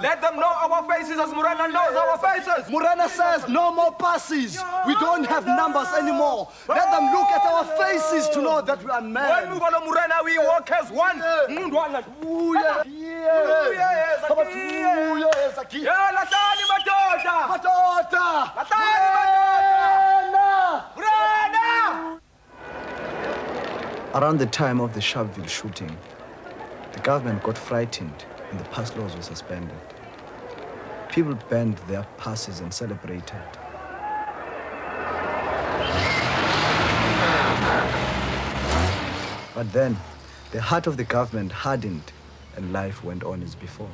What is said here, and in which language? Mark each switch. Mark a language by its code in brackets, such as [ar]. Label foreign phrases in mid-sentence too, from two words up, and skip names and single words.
[en] Let them know our faces as Morena knows our faces. Morena says no more passes. We don't have numbers anymore. Let them look at our faces to know that we are men. When we go to Morena, we walk as one. Ooh, yeah. Yeah, Latani Matota. Matota! Latani Matota. Morena! Morena! Around the time of the Sharpeville shooting, the government got frightened and the pass laws were suspended. People burned their passes and celebrated. But then, the heart of the government hardened and life went on as before.